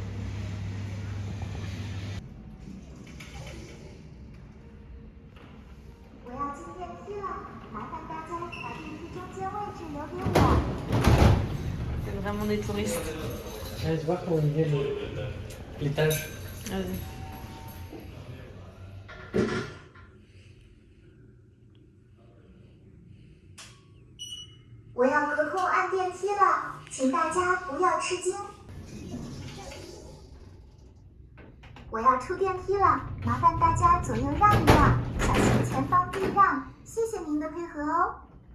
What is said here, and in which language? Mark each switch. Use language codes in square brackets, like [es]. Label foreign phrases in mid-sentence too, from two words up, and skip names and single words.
[fr] C'est vraiment des touristes. Allez, tu vois comment il vient l'étage. Vas-y. [zh] 我要隔空按电梯了，请大家不要吃惊。我要出电梯了，麻烦大家左右让一让，小心前方避让，谢谢您的配合哦。